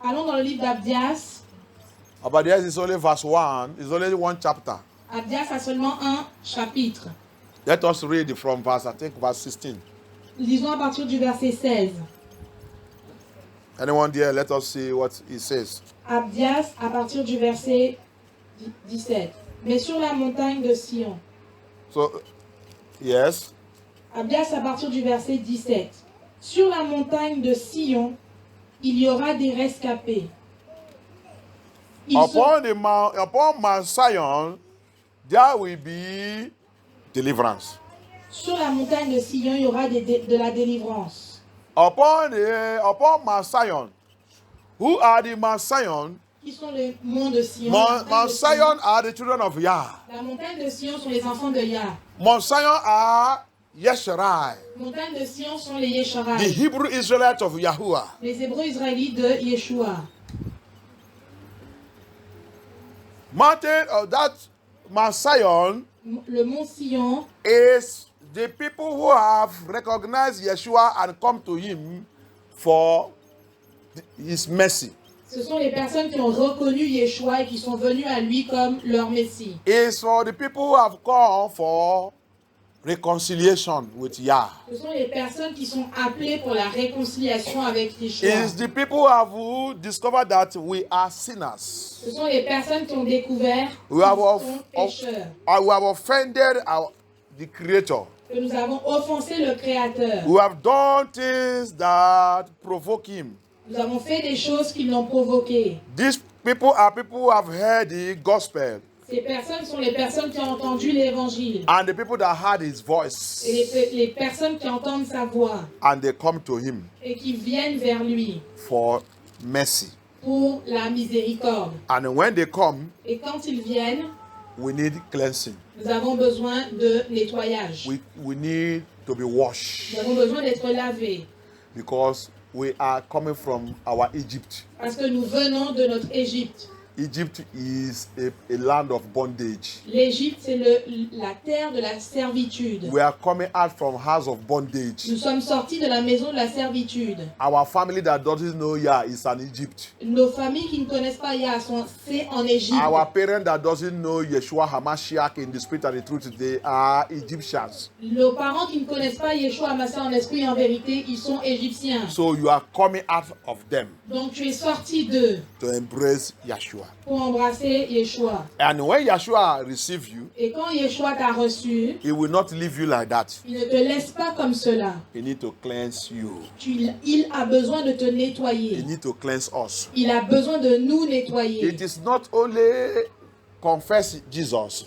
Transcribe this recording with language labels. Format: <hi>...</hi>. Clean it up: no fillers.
<fr>allons dans le livre d'Abdias.</fr> <en>Abdias is only verse 1. It's only one chapter.</en> <fr>Abdias a seulement un chapitre.</fr> <en>Let us read from verse, I think, verse 16.</en> <fr>Lisons à partir du verset 16.</fr> <en>Anyone there? Let us see what it says.</en> <fr>Abdias à partir du verset 17. Mais sur la montagne de Sion.</fr> <en>So, yes.</en> <fr>Abdias à partir du verset 17. Sur la montagne de Sion, il y aura des rescapés.</fr> <en>Upon Mount Zion, there will be deliverance.</en> <fr>Sur la montagne de Sion, il y aura de la délivrance.</fr> <en>Upon Mount Zion, who are the Mount Zion?</en> <fr>Qui sont les monts de Sion?</fr> <en>Mount Zion are the children of Yah.</en> <fr>La montagne de Sion sont les enfants de Yah.</fr> <en>Mount Zion are Yesharai,</en> <fr>La montagne de Sion sont les</fr> <en>the Yesharai. Hebrew Israelites of Yahuwah.</en> <fr>Les Hébreux israélites de Yeshua.</fr> <en>Mountain of that Mount Zion</en> <fr>Le mont Sion</fr> <en>is the people who have recognized Yeshua and come to him for his mercy.</en> <fr>ce sont les personnes qui ont reconnu Yeshua et qui sont venues à lui comme leur Messie.</fr> <en>It's for the people who have come for reconciliation with Yah.</en> <fr>Ce sont les personnes qui sont appelées pour la réconciliation avec Yeshua.</fr> <en>It's the people who have discovered that we are sinners.</en> <fr>Ce sont les personnes qui ont découvert</fr> <en>We have,</en> <fr>qu'ils sont pécheurs,</fr> <en>we have offended the Creator.</en> <fr>que nous avons offensé le Créateur.</fr> <en>We have done things that provoke Him.</en> <fr>Nous avons fait des choses qui l'ont provoqué.</fr> <en>These people are people who have heard the gospel</en> <fr>Ces personnes sont les personnes qui ont entendu l'Évangile.</fr> <en>and the people that heard His voice,</en> <fr>Et les personnes qui entendent sa voix</fr> <en>and they come to Him</en> <fr>et qui viennent vers lui</fr> <en>for mercy.</en> <fr>pour la miséricorde.</fr> <en>And when they come,</en> <fr>Et quand ils viennent,</fr> <en>we need cleansing.</en> <fr>nous avons besoin de nettoyage.</fr> <en>We need to be washed</en> <fr>Nous avons besoin d'être lavés</fr> <en>because we are coming from our Egypt.</en> <fr>parce que nous venons de notre Égypte.</fr> <en>Egypt is a land of bondage.</en> <fr>L'Égypte, c'est la terre de la servitude.</fr> <en>We are coming out from house of bondage.</en> <fr>Nous sommes sortis de la maison de la servitude.</fr> <en>Our family that doesn't know Yah is an Egypt.</en> <fr>Nos familles qui ne connaissent pas Yah c'est en Égypte.</fr> <en>Our parents that doesn't know Yeshua HaMashiach in the spirit and the truth, they are Egyptians.</en> <fr>Nos parents qui ne connaissent pas Yeshua HaMashiach en esprit et en vérité, ils sont égyptiens.</fr> <en>So you are coming out of them</en> <fr>Donc tu es sorti d'eux</fr> <en>to embrace Yeshua.</en> <fr>pour embrasser Yeshua.</fr> <en>And when Yeshua receives you,</en> <fr>Et quand Yeshua t'a reçu,</fr> <en>He will not leave you like that.</en> <fr>il ne te laisse pas comme cela.</fr> <en>He need to cleanse you.</en> <fr>Il a besoin de te</fr> <en>He</en> <fr>nettoyer.</fr> <en>need to cleanse us.</en> <fr>Il a besoin de nous nettoyer.</fr> <en>It is not only confess Jesus.</en>